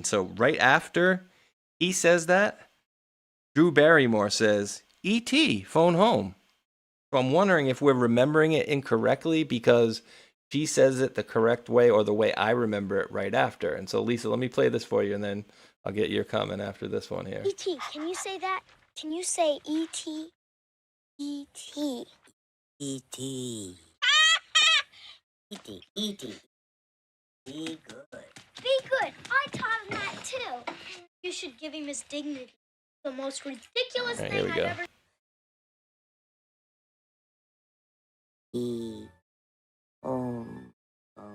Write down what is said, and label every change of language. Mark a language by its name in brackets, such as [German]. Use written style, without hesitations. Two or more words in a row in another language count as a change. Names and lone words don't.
[English] So right after he says that, Drew Barrymore says, E.T. phone home. So I'm wondering if we're remembering it incorrectly because she says it the correct way or the way I remember it right after. And so, Lisa, let me play this for you, and then I'll get your comment after this one here. E.T., can you say that? Can you say E.T.? E.T. E.T. E.T. E.T. Be good. Be good. I taught him that too. You should give him his dignity. The most ridiculous All right, thing here we I've go. ever. Home phone.